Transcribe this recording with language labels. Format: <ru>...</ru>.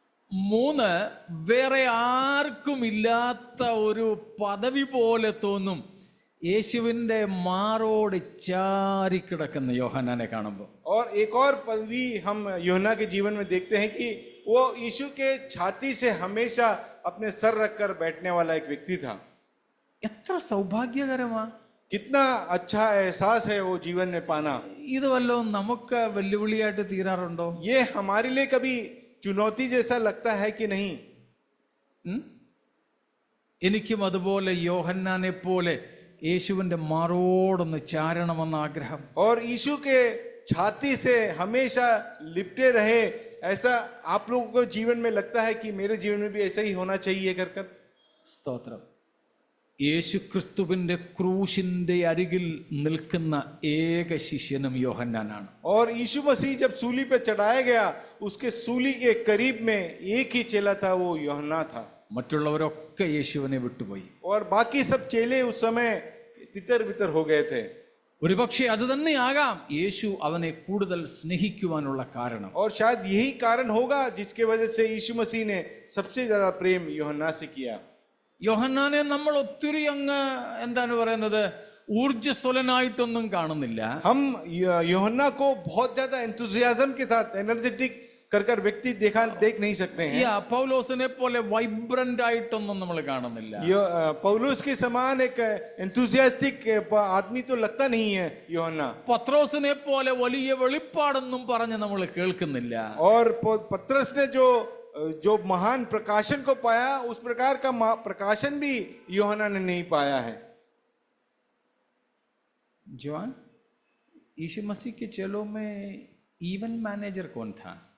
<ml>3 വേറെ ആർക്കും ഇല്ലാത്ത ഒരു പദവി പോലെ തോന്നും യേശുവിന്റെ മാറോട് ചാരിക്കിടക്കുന്ന യോഹന്നാനെ കാണുമ്പോൾ.</ml> <hi>और एक और पदवी हम यूहन्ना के जीवन में देखते हैं कि वो यीशु के छाती से हमेशा अपने सर रखकर बैठने वाला एक व्यक्ति था.</hi> <ml>എത്ര സൗഭാഗ്യകരമാ,</ml> <hi>कितना अच्छा एहसास है वो जीवन में पाना.</hi> <ml>ഇത് വല്ലതും നമുക്ക് വെല്ലുവിളിയായിട്ട് തീരാറുണ്ടോ?</ml> <hi>ये हमारे लिए कभी चुनौती जैसा लगता है कि नहीं?</hi> <ml>എനിക്കും അതുപോലെ യോഹന്നാനെ പോലെ യേശുവിന്റെ മാറോടൊന്ന് ചാരണമെന്ന ആഗ്രഹം.</ml> <hi>और यीशु के छाती से हमेशा लिपटे रहे, ऐसा आप लोगों को जीवन में लगता है कि मेरे जीवन में भी ऐसा ही होना चाहिए कर.</hi> <ml>സ്തോത്രം. യേശു ക്രിസ്തുവിന്റെ ക്രൂശിന്റെ അരികിൽ നിൽക്കുന്ന ഏക ശിഷ്യനും യോഹന്നാനാണ്.</ml> <hi>और यीशु मसीह जब सूली पे चढ़ाया गया, उसके सूली के करीब में एक ही चेला था, वो यूहन्ना था.</hi> <ml>മറ്റുള്ളവരൊക്കെ യേശുവിനെ വിട്ടുപോയി.</ml> <hi>और बाकी सब चेले उस समय तितर बितर हो गए थे.</hi> <ml>ഒരുപക്ഷെ അത് തന്നെയാകാം യേശു അവനെ കൂടുതൽ സ്നേഹിക്കുവാനുള്ള കാരണം.</ml> <hi>और शायद यही कारण होगा जिसके वजह से यीशु मसीह ने सबसे ज्यादा प्रेम यूहन्ना से किया.</hi> <ml>യോഹന്നാനെ നമ്മൾ ഒത്തിരി അങ്ങ് എന്താണ് പറയുന്നത്, ഊർജ്ജസ്വലനായിട്ടൊന്നും കാണുന്നില്ല.</ml> <hi>हम यूहन्ना को बहुत ज्यादा एंथुसियाज्म के साथ एनर्जेटिक कर व्यक्ति देख नहीं सकते हैं.</hi> <ml>പൗലോസിനെ പോലെ വൈബ്രന്റ് ആയിട്ടൊന്നും നമ്മൾ കാണുന്നില്ല.</ml> <hi>पौलुस के समान एक एंथुसियास्टिक आदमी तो लगता नहीं है यूहन्ना.</hi> <ml>പത്രോസിനെ പോലെ വലിയ വെളിപ്പാടൊന്നും പറഞ്ഞ് നമ്മൾ കേൾക്കുന്നില്ല.</ml> <hi>और पतरस ने जो महान प्रकाशन को पाया, उस प्रकार का प्रकाशन भी यूहन्ना ने नहीं पाया है. जॉन, यीशु मसीह के चेलों में इवेंट मैनेजर कौन था?</hi>